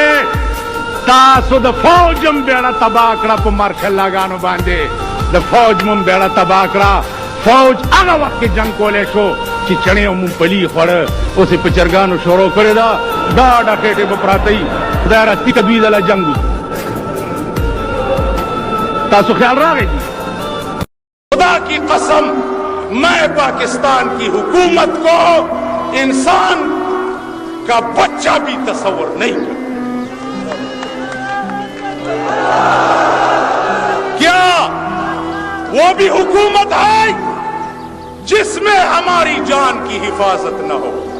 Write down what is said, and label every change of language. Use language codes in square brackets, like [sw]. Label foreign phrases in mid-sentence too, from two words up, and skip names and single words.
[ps] تاسو د فوج هم بیړه تباه کړه په مارشل لاګانو باندې، د فوج مون بیړه تباه کړه. فوج هغه وخت کې جنګ کولی شو چې چڼې او مونګفلي یې خوړه، اوس یې په چرګانو شروع کړې ده. ډاډه خېټې به پراته وي. خدای راستي که دوی ځله جنګ وي. تاسو خیال راغی؟ [ur] خدا کی قسم میں پاکستان کی حکومت کو انسان کا بچہ بھی تصور نہیں کرتا. کیا وہ بھی حکومت ہے جس میں ہماری جان کی حفاظت نہ ہو؟